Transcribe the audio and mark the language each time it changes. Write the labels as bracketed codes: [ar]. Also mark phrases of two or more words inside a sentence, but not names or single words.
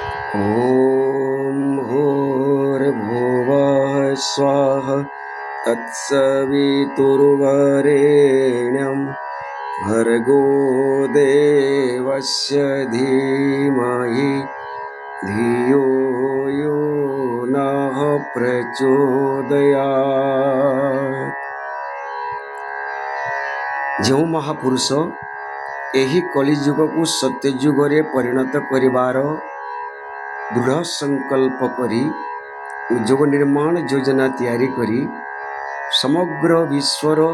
[sa] ॐ भूर्भुवः स्वः तत्सवितुर्वरेण्यं भर्गो देवस्य धीमहि धियो यो नः प्रचोदयात्। [or] ଯେଉଁ ମହାପୁରୁଷ ଏହି କଳିଯୁଗକୁ ସତ୍ୟଯୁଗରେ ପରିଣତ କରିବାର ଦୃଢ଼ ସଂକଳ୍ପ କରି ଯୋଗ ନିର୍ମାଣ ଯୋଜନା ତିଆରି କରି ସମଗ୍ର ବିଶ୍ୱର